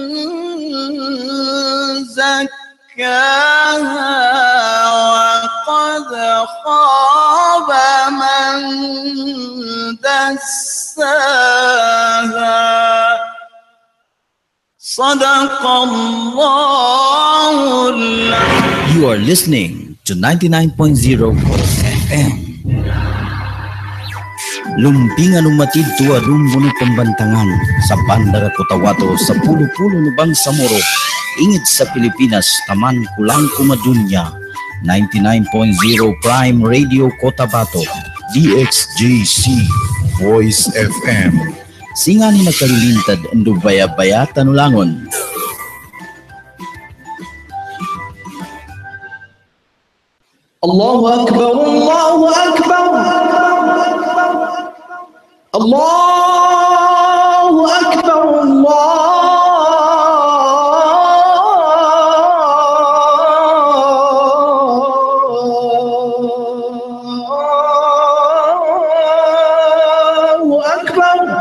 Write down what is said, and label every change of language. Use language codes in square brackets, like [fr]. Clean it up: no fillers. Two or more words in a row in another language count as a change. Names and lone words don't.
[ar] زكاها وقد خاب من دساها صدق الله العظيم. [en] You are listening to 99.0 FM. [mdh] Lumpingan umatid tuwa rumbo ni pambantangan sa Bandara Cotabato sa pulo-pulo ni Bangsamoro. Ingit sa Pilipinas, taman kulang kumadunya. [en] 99.0 Prime Radio Cotabato. DXJC Voice FM. [mdh] Singani nakalilintad ando baya-bayatan ulangon. [ar] الله أكبر، الله أكبر، الله أكبر، الله أكبر.